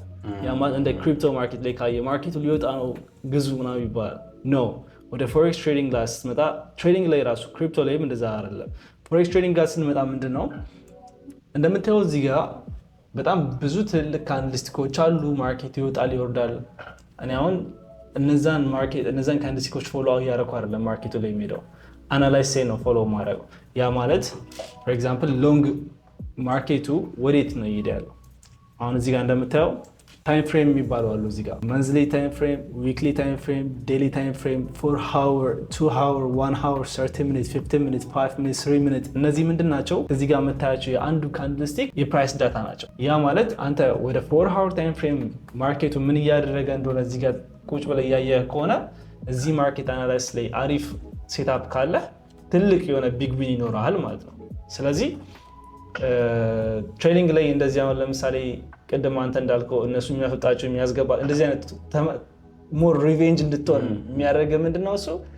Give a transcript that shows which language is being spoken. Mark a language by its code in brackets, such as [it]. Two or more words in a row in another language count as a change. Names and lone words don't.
[am] ያ ማለት እንደ [en] crypto market [am] ላይ ካየ ማርኬቱ ሊወጣ ነው ግዙ ምናምን ይባላል። ኖ ወደ [en] forex trading [am] ላይ ስትመጣ ትሬዲንግ ላይ ራሱ ክሪፕቶ ላይም እንደዛ አይደለም። [en] forex trading [am] ጋር ስንመጣ ምንድነው እንደምታየው እዚህ ጋር በጣም ብዙ ትልቅ ካንድልስቲኮች አሉ። ማርኬት ይወጣል ይወርዳል። እኔ አሁን እነዛን ካንድልስቲኮች ፎሎ እያደረኩ አይደለም ማርኬቱ ላይ የሚሄደው አናላይዝ ነው ፎሎ ማድረገው። ያ ማለት [en] for example long [am] ማርኬቱ ወዴት ነው እየሄደ ያለው? አሁን እዚህ ጋር እንደምታየው [en] time frame [am] የሚባሉ አሉ። እዚህ ጋር [en] monthly time frame, weekly time frame, daily time frame, 4 hour 2 hour 1 hour 30 minutes 15 minutes 5 minutes 3 minutes። [am] እነዚህ ምንድን ናቸው? እዚህ ጋር የምታያቸው የአንዱ ካንድልስቲክ የፕራይስ ዳታ ናቸው። ያ ማለት አንተ ወደ [en] 4 hour time frame [am] ማርኬቱ ምን እያደረገ እንደሆነ እዚህ ጋር ቁጭ ብለህ እያየህ ከሆነ እዚህ [en] market analysis [am] ላይ አሪፍ ሴታፕ ካለ ትልቅ የሆነ [en] big win [am] ይኖራል ማለት ነው። ስለዚህ ትሬዲንግ ላይ እንደዚህ አሁን ለምሳሌ ቅድም አንተ እንዳልከው እነሱ የሚያፈጣቸው የሚያስገባ እንደዚህ አይነት [en] more revenge [am] እንድትሆን የሚያደርግ ምንድነው እሱ